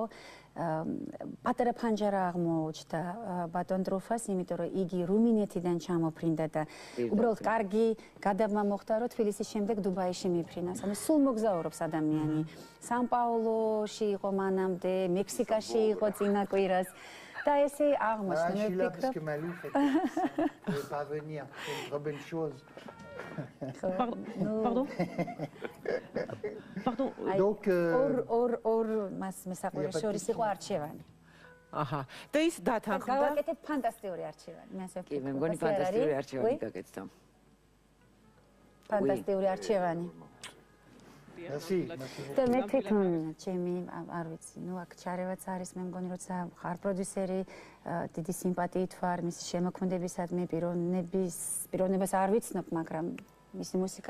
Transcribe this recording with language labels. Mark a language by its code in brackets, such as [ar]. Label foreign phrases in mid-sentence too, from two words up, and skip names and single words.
[ka] პატარა ფანჯარა აღმოჩნდა ბატონ ტრუფას, იმიტომ რომ იგი რუმინეთიდან ჩამოფრინდა და უბრალოდ კარგი გადაბმა მოხდა, რომ თბილისის შემდეგ დუბაიში მიფრინავს. ანუ სულ მოგზაურობს ადამიანი. სან-პაულოში იყო მანამდე, მექსიკაში იყო წინა კვირას. და ესე აღმოჩნდა. მე ვფიქრობ, [fr] parce que Malou fait pas venir, c'est une très bonne chose. Pardon? Pardon. Donc [ka] ორ მას მესაყვირე შორის იყო არჩევანი. აჰა. და ის დათანხმდა. გავაკეთეთ ფანტასტიკური არჩევანი. მე ასე ვფიქრობ. კი, მე მგონი ფანტასტიკური არჩევანი გაკეთდა. ფანტასტიკური არჩევანი. [fr] Merci. [ka] და მე თვითონ ჩემი არ ვიცი, ნუ აქ ჩარევაც არის, მე მგონი როცა ხარ პროდიუსერი, დიდი სიმპათიით ვარ მისი შემოქმედებისადმი, პიროვნებას არ ვიცნობ, მაგრამ მისი მუსიკა